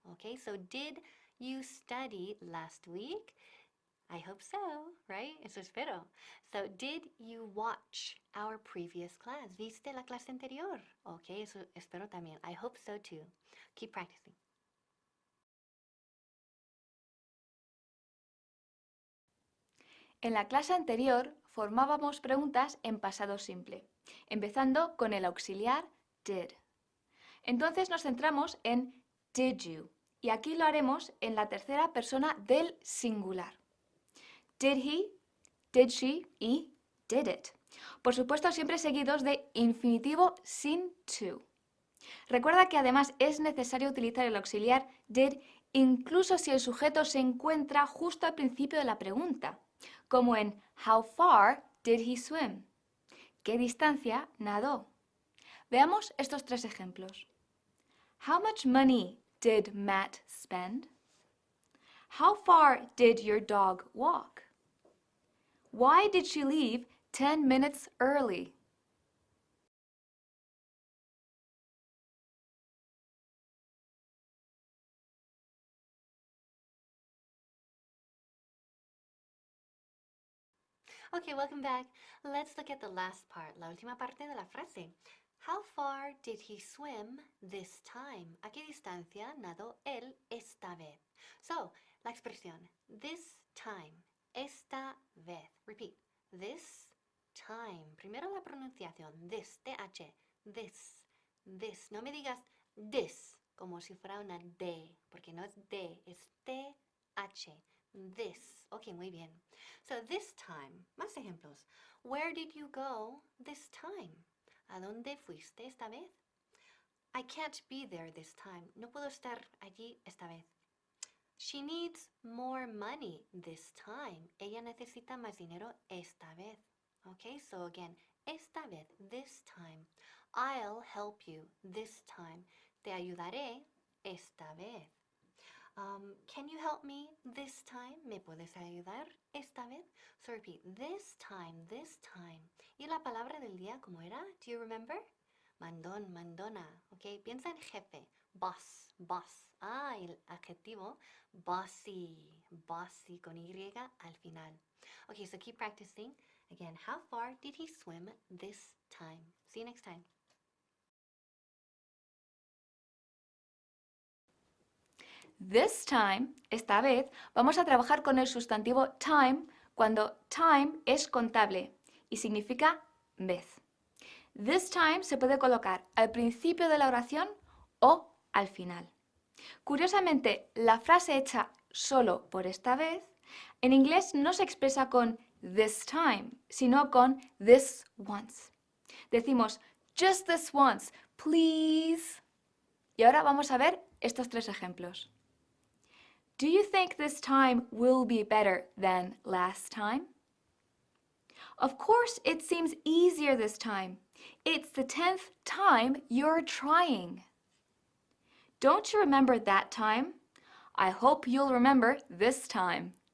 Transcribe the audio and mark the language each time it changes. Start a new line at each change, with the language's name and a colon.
English: Okay, so did you study last week? I hope so, right?
Spanish: Eso espero.
English: So, did you watch our previous class?
Spanish: ¿Viste la clase anterior? Okay, eso espero también.
English: I hope so too. Keep practicing.
Spanish: En la clase anterior formábamos preguntas en pasado simple, empezando con el auxiliar did. Entonces nos centramos en did you y aquí lo haremos en la tercera persona del singular.
English: Did he, did she y did it.
Spanish: Por supuesto siempre seguidos de infinitivo sin to. Recuerda que además es necesario utilizar el auxiliar did incluso si el sujeto se encuentra justo al principio de la pregunta, como en
English: How far did he swim?
Spanish: ¿Qué distancia nadó? Veamos estos tres ejemplos.
English: How much money did Matt spend? How far did your dog walk? Why did she leave 10 minutes early? Okay, welcome back. Let's look at the last part,
Spanish: la última parte de la frase.
English: How far did he swim this time?
Spanish: ¿A qué distancia nadó él esta vez? So, la expresión this time, esta vez. Repeat. This time. Primero la pronunciación. This, TH. This. No me digas this, como si fuera una D, porque no es D, es TH. This. Ok, muy bien.
English: So this time, más ejemplos. Where did you go this time?
Spanish: ¿A dónde fuiste esta vez?
English: I can't be there this time.
Spanish: No puedo estar allí esta vez.
English: She needs more money this time.
Spanish: Ella necesita más dinero esta vez.
English: Okay, so again,
Spanish: esta vez,
English: this time. I'll help you this time.
Spanish: Te ayudaré esta vez.
English: Can you help me this time?
Spanish: ¿Me puedes ayudar esta vez?
English: So repeat, this time, this time.
Spanish: ¿Y la palabra del día cómo era?
English: Do you remember?
Spanish: Mandón, mandona. Ok, piensa en jefe. Boss, boss. Ah, el adjetivo bossy. Bossy con Y al final.
English: Okay, so keep practicing. Again, how far did he swim this time? See you next time.
Spanish: This time, esta vez, vamos a trabajar con el sustantivo time cuando time es contable y significa vez. This time se puede colocar al principio de la oración o al final. Curiosamente, la frase hecha solo por esta vez, en inglés no se expresa con this time, sino con this once. Decimos
English: just this once, please.
Spanish: Y ahora vamos a ver estos tres ejemplos.
English: Do you think this time will be better than last time? Of course, it seems easier this time. It's the 10th time you're trying. Don't you remember that time? I hope you'll remember this time.